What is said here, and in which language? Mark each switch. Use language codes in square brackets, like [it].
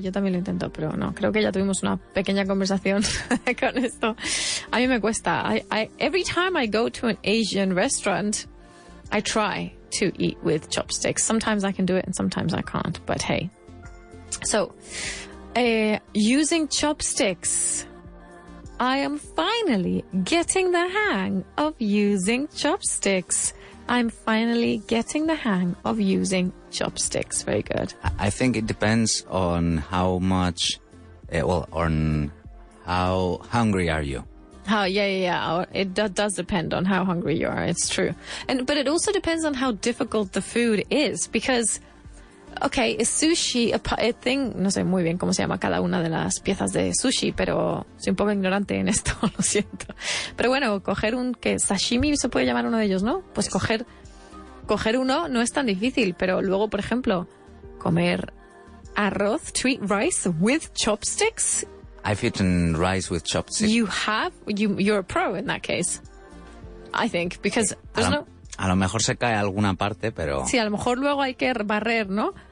[es] Yo también lo intento, pero no. Creo que ya tuvimos una pequeña conversación con esto. A mí me cuesta. [en] Every time I go to an Asian restaurant, I try to eat with chopsticks. Sometimes I can do it and sometimes I can't, but hey. So, using chopsticks. I am finally getting the hang of using chopsticks. I'm finally getting the hang of using chopsticks. Very good. I think it depends on how much, on how hungry are you. Yeah. It does depend on how hungry you are. It's true. But it also depends on how difficult the food is, because, okay, is sushi a thing? [es] No sé muy bien cómo se llama cada una de las piezas de sushi, pero soy un poco ignorante en esto, lo siento. Pero bueno, coger que sashimi se puede llamar uno de ellos, ¿no? Pues coger uno no es tan difícil, pero luego, por ejemplo, comer arroz, [en] to eat rice with chopsticks. I've eaten rice with chopsticks. You have? You're a pro in that case, I think, because there's no... [es] A lo mejor se cae alguna parte, pero... Sí, a lo mejor luego hay que barrer, ¿no?